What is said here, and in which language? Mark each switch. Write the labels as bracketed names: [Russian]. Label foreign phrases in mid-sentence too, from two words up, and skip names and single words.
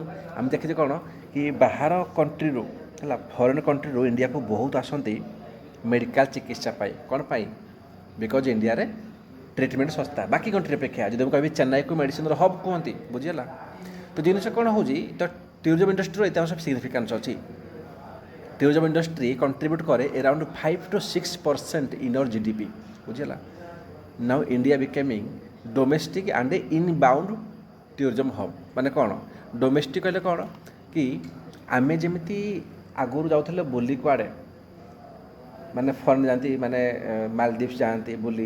[Odia] ଆମେ ଦେଖିଛେ କ'ଣ କି ବାହାର କଣ୍ଟ୍ରିରୁ ହେଲା, [English] foreign country [Odia] ଇଣ୍ଡିଆକୁ ବହୁତ ଆସନ୍ତି ମେଡ଼ିକାଲ ଚିକିତ୍ସା ପାଇଁ। କ'ଣ ପାଇଁ? ବିକଜ୍ ଇଣ୍ଡିଆରେ ଟ୍ରିଟମେଣ୍ଟ ଶସ୍ତା ବାକି କଣ୍ଟ୍ରି ଅପେକ୍ଷା। ଯଦି ମୁଁ କହିବି ଚେନ୍ନାଇକୁ ମେଡ଼ିସିନର ହବ୍ କୁହନ୍ତି। ବୁଝିଲା। ତ ଜିନିଷ କ'ଣ ହେଉଛି, ତ [English] tourism industry [Odia] ଏତେ ସବୁ ସିଗ୍ନିଫିକାନ୍ସ ଅଛି। [English] tourism industry contribute करे around 5 to 6% in our GDP. [Odia] ବୁଝିଲା। [English] now India becoming domestic and inbound tourism hub. [Odia] ମାନେ କ'ଣ ଡୋମେଷ୍ଟିକ୍ କହିଲେ କ'ଣ କି ଆମେ ଯେମିତି ଆଗରୁ ଯାଉଥିଲେ ବୁଲି କୁଆଡ଼େ, ମାନେ ଫରେନ୍ ଯାଆନ୍ତି, ମାନେ ମାଲଦୀପ୍ସ ଯାଆନ୍ତି ବୁଲି।